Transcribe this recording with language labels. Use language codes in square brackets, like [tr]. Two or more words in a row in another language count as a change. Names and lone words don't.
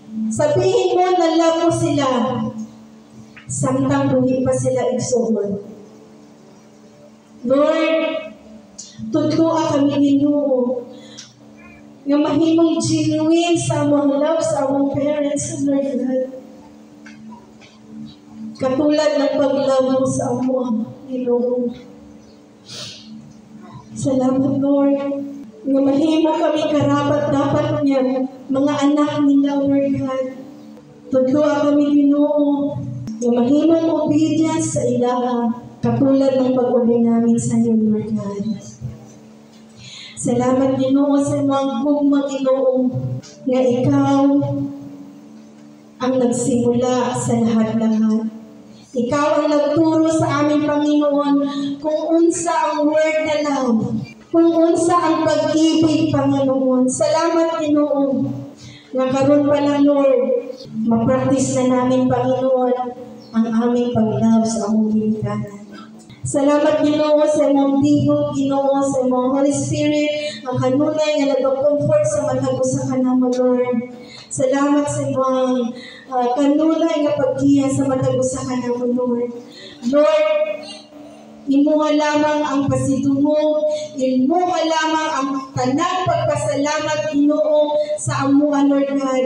[tl] Sabihin mo na love mo sila. [ceb] Samtang buhi pa sila igsoon. Lord, tudloa kami Ginoo nga mahimong genuine sa among love sa among parents, [en] Lord God. [tl] Katulad ng pag-love mo sa [ceb] among Ginoo. Salamat, Lord. Nga mahimo kami karapat-dapat niya, mga anak nila, [en] Lord God. [ceb] Tudloa kami Ginoo nga mahimong obedience sa ilaha, [tl] katulad ng pag-obey namin sa iyo, [en] Lord God. [ceb] Salamat Ginoo sa mga gugma Ginoo nga ikaw ang [tl] nagsimula sa lahat-lahat. Ikaw ang nagturo sa aming Panginoon [ceb] kung unsa [tl] ang word na love, [ceb] kung unsa [tl] ang pag-ibig, Panginoon. [ceb] Salamat Ginoo nga karon pa lang, Lord, ma-practice na namin, Panginoon, [tl] ang aming pag-love [ceb] sa among ginikanan. Salamat Ginoo sa imong tigog, Ginoo sa imong [en] Holy Spirit, [ceb] ang kanunay nga nag-comfort sa matag usa ka namo, Lord. Salamat sa imong kanunay nga paggiya sa matag usa ka namo, Lord. Lord, imo lamang ang pasidungog, imo lamang ang tanang pagpasalamat Ginoo sa amuha, [en] Lord God.